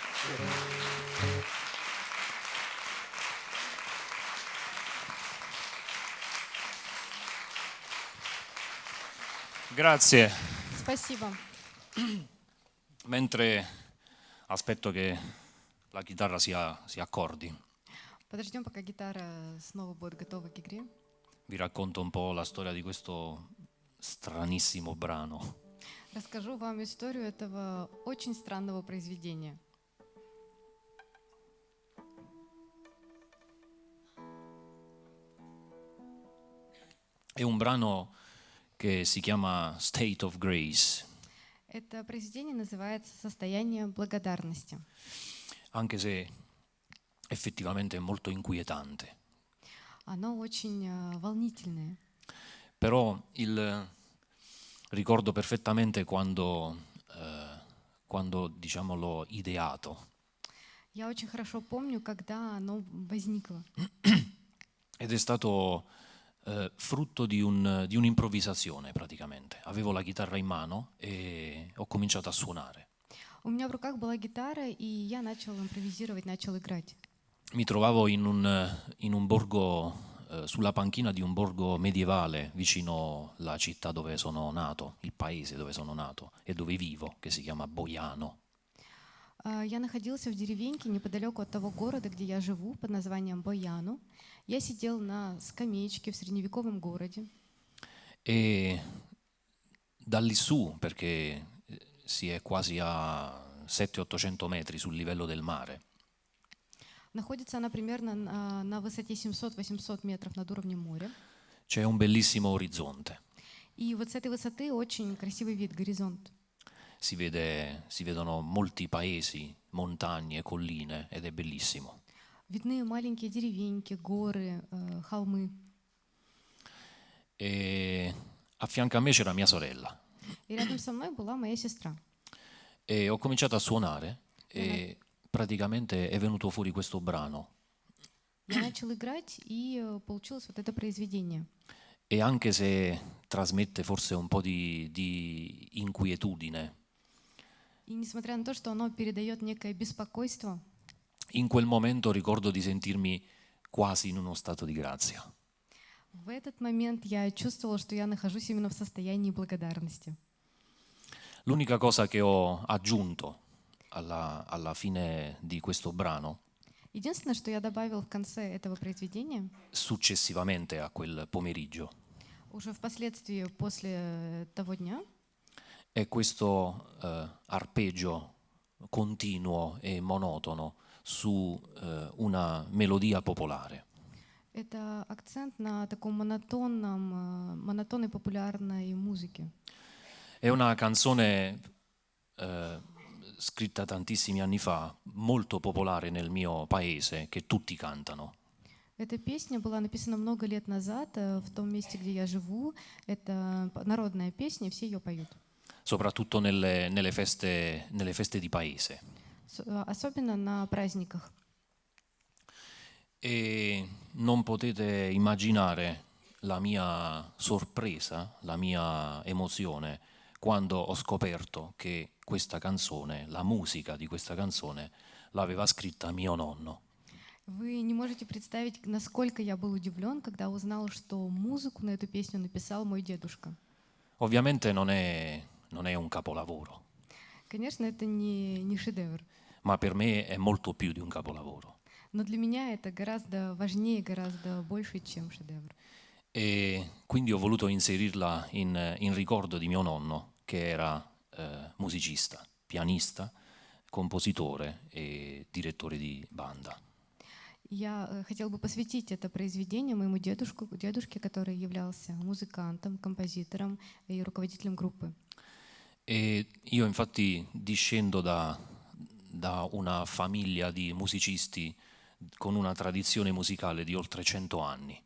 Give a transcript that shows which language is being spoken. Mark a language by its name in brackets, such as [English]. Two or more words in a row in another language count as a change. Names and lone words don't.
[Italian] Grazie. [Russian] Спасибо. [Italian] Mentre aspetto che la chitarra si accordi, [Russian] Подождем, пока гитара снова будет готова к игре. [Italian] vi racconto un po' la storia di questo stranissimo brano. [Russian] Расскажу вам историю этого очень странного произведения. [Italian] È un brano che si chiama State of Grace, [Russian] Это произведение называется «Состояние благодарности». [Italian] anche se effettivamente è molto inquietante. [Russian] Оно очень волнительное. [Italian] Però ricordo perfettamente quando diciamo, l'ho ideato. [Russian] Я очень хорошо помню, когда оно возникло. [Italian] Ed è stato frutto di un'improvvisazione praticamente. Avevo la chitarra in mano e ho cominciato a suonare. [Russian] У меня в руках была гитара, и я начал импровизировать, начал играть. [Italian] Mi trovavo in un borgo, sulla panchina di un borgo medievale vicino alla città dove sono nato, il paese dove sono nato e dove vivo, che si chiama Boiano. [Russian] Я находился в деревеньке неподалеку от того города, где я живу, под названием Бояну. Я сидел на скамеечке в средневековом городе. [Italian] E da lì su, perché si è quasi a 700-800 metri sul livello del mare, [Russian] Находится она примерно на высоте 700-800 метров над уровнем моря. [Italian] c'è un bellissimo orizzonte. [Russian] И вот с этой высоты очень красивый вид, горизонт. [Italian] Si vedono molti paesi, montagne e colline ed è bellissimo. [Russian] Видны маленькие деревеньки, горы, холмы. [Italian] E a fianco a me c'era mia sorella [Russian] И рядом со мной была моя сестра. [Italian] e ho cominciato a suonare e praticamente è venuto fuori questo brano. [Russian] Я начал играть, и получилось вот это произведение. [Italian] E anche se trasmette forse un po' di inquietudine, [Russian] И несмотря на то, что оно передает некое беспокойство, [Italian] in quel momento ricordo di sentirmi quasi in uno stato di grazia. [Russian] в этот момент я чувствовала, что я нахожусь именно в состоянии благодарности. [Italian] L'unica cosa che ho aggiunto alla fine di questo brano, [Russian] Единственное, что я добавил в конце этого произведения, [Italian] successivamente a quel pomeriggio, [Russian] уже впоследствии после того дня, [Italian] è questo arpeggio continuo e monotono su una melodia popolare. [Russian] это акцент на таком монотонной популярной музыке. [Italian] È una canzone scritta tantissimi anni fa, molto popolare nel mio paese, che tutti cantano. [Russian] Эта песня была написана много лет назад в том месте, где я живу. Это народная песня, все ее поют. [Italian] Soprattutto nelle feste di paese. [Russian] Особенно на праздниках. [Italian] E non potete immaginare la mia sorpresa, la mia emozione quando ho scoperto che questa canzone, la musica di questa canzone, l'aveva scritta mio nonno. [Russian] Вы не можете представить, насколько я был удивлен, когда узнал, что музыку на эту песню написал мой дедушка. [Italian] Ovviamente non è un capolavoro, [Russian] Конечно, это не шедевр, [Italian] ma per me è molto più di un capolavoro. [Russian] но для меня это гораздо важнее, гораздо больше, чем шедевр. [Italian] E quindi ho voluto inserirla in ricordo di mio nonno, che era musicista, pianista, compositore e direttore di banda. [Russian] Я хотел бы посвятить это произведение моему дедушке, который являлся музыкантом, композитором и руководителем группы. [Italian] E io infatti discendo da una famiglia di musicisti con una tradizione musicale di oltre 100 anni.